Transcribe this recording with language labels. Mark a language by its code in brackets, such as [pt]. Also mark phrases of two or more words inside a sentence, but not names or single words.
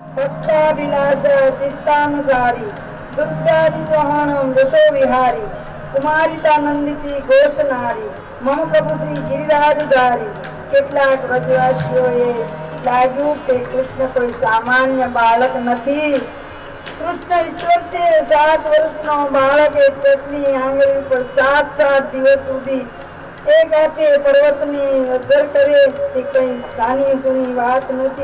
[sa] भक्ताभिलाष चित्तानुसारी दुर्गादि चौहान यशो विहारी कुमारितानंदिती घोष नारी मम प्रभु श्री गिरिराजधारी। [gu] કેટલાક વ્રજવાસીઓએ લાગ્યું કે કૃષ્ણ કોઈ સામાન્ય બાળક નથી, કૃષ્ણ ઈશ્વર છે। 7 વર્ષનો બાળક એક પત્ની આંગળી પર 7 દિવસ સુધી એક હાથે પર્વતની અધર કરે તે કઈ નાની સુની વાત નથી।